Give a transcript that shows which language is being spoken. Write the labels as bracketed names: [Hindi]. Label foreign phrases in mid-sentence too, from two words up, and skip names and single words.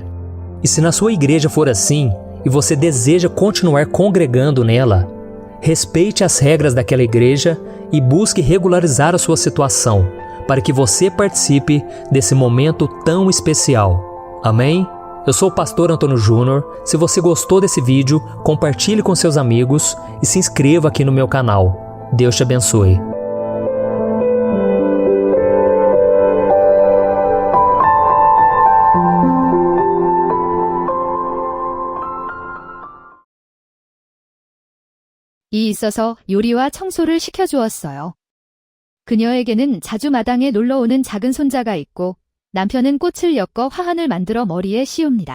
[Portuguese] E se na sua igreja for assim, e você deseja continuar congregando nela, respeite as regras daquela igreja e busque regularizar a sua situação, para que você participe desse momento tão especial. Amém? Eu sou o pastor Antônio Júnior. Se você gostou desse vídeo, compartilhe com seus amigos e se inscreva aqui no meu canal. Deus te abençoe. [Korean] 이 있어서 요리와 청소를 시켜주었어요. 그녀에게는 자주 마당에 놀러오는 작은 손자가 있고 남편은 꽃을 엮어 화환을 만들어 머리에 씌웁니다.